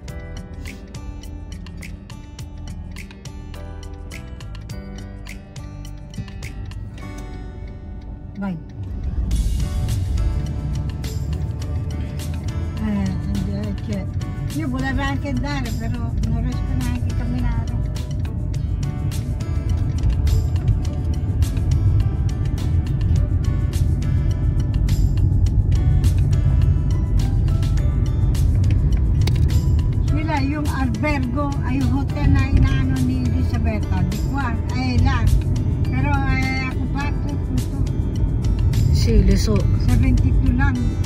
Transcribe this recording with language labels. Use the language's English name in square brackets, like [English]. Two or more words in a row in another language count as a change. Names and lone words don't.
[Italian] Vai. Io volevo anche andare, però non riesco neanche a camminare. [Filipino] Sila yung albergo, ay yung hotel na inaano ni Elisabetta, [Italian] di qua, là. [Filipino] Pero ako pa ito. Sili, so. 72 lang.